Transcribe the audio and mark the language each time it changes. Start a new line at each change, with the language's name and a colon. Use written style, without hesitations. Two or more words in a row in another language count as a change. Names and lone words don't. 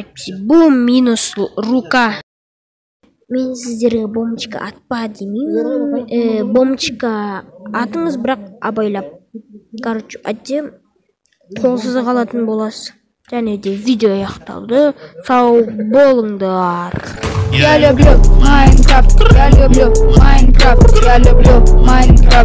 Russian: Бұл минус рука.
Kazakh: Мен сіздерге бомбочка атпа демеймін. Бомбочка атыңыз, бірақ абайлап. Әйтсе қолсыз қалатын боласыз. Және де видео аяқталды. Сау болыңдар.
Russian: Я люблю Майнкрафт, я люблю Майнкрафт, я люблю Майнкрафт.